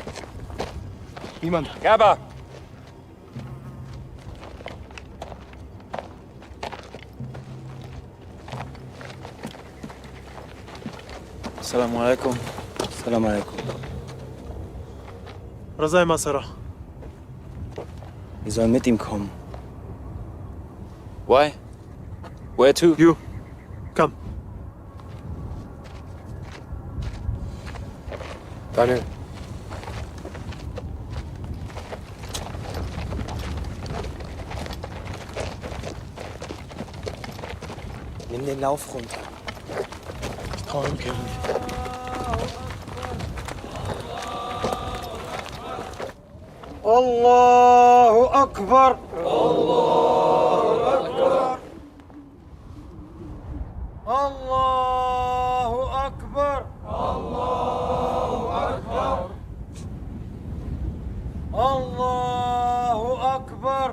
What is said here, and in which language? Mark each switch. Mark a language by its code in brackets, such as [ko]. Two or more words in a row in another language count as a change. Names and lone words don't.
[de] Niemand. Gerber! [ar] السلام عليكم. السلام عليكم. Razai Masara. [de] Wir sollen mit ihm kommen. [en] Why? Where to? You. Come. Daniel. [de] Nimm den Lauf runter. Ich trau dem Kerl nicht. [ar] الله أكبر. الله أكبر. الله أكبر. الله أكبر. الله أكبر.